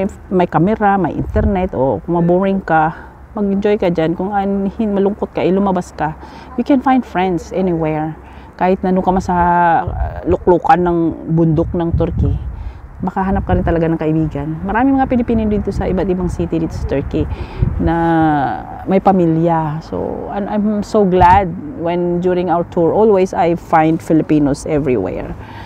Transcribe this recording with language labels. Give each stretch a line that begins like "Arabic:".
Filipino: May camera, may internet, o kung maboring ka, mag-enjoy ka dyan. Kung malungkot ka, lumabas ka.
English: You can find friends anywhere.
Filipino: Kahit nandun ka sa luklukan ng bundok ng Turkey, makahanap ka rin talaga ng kaibigan. Maraming mga Pilipino dito sa iba't ibang city dito sa Turkey na may pamilya.
English: So, I'm so glad when during our tour, always I find Filipinos everywhere.